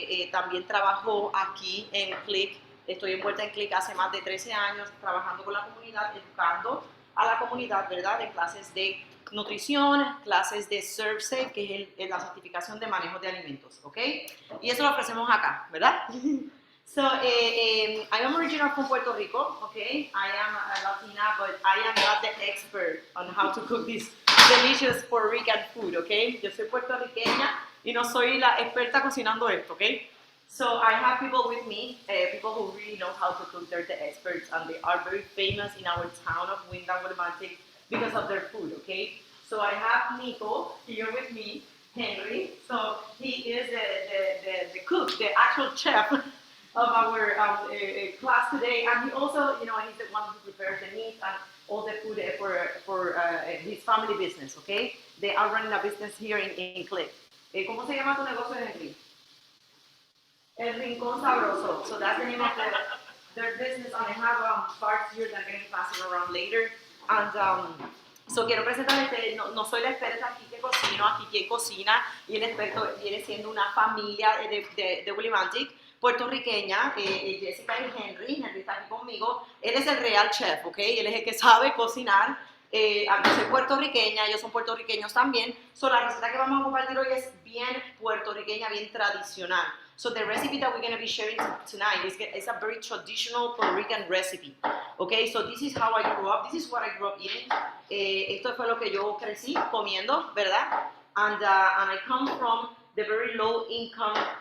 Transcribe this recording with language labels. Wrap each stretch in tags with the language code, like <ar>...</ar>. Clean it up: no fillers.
<es>También trabajo aquí en CLIC, estoy envuelta en CLIC hace más de 13 años, trabajando con la comunidad, educando a la comunidad, ¿verdad? En clases de nutrición, clases de Serve Safe, que es la certificación de manejo de alimentos, ¿ok? Y eso lo ofrecemos acá, ¿verdad?</es> <en>So, I am original from Puerto Rico, okay? I am a Latina, but I am not the expert on how to cook this delicious Puerto Rican food, okay?</en> <es>Yo soy puertorriqueña y no soy la experta cocinando esto, okay?</es> <en>So I have people with me, people who really know how to cook. They're the experts, and they are very famous in our town of Windham, Willimantic, because of their food, okay? So I have Nico here with me, Henry. So he is the cook, the actual chef of our class today, and he also, he's the one who prepares the meat and all the food for his family business, okay? They are running a business here in Cliff.</en> <es>¿Cómo se llama tu negocio, Henry? El Rincon Sabroso.</es> <en>So that's the name of their business, and they have cards here that are getting passed around later.</en> <es>And so quiero presentarles, no soy la experta aquí que cocino, aquí quien cocina, y el experto viene siendo una familia de Willimantic, puertorriqueña, Jessica y Henry está aquí conmigo. Él es el real chef, ¿ok? Él es el que sabe cocinar. Yo soy puertorriqueña, ellos son puertorriqueños también. So la receta que vamos a compartir hoy es bien puertorriqueña, bien tradicional.</es> <en>So the recipe that we're going to be sharing tonight is a very traditional Puerto Rican recipe. Okay, so this is how I grew up. This is what I grew up eating.</en> <es>Esto fue lo que yo crecí comiendo, ¿verdad?</es> <en>And I come from the very low income</en>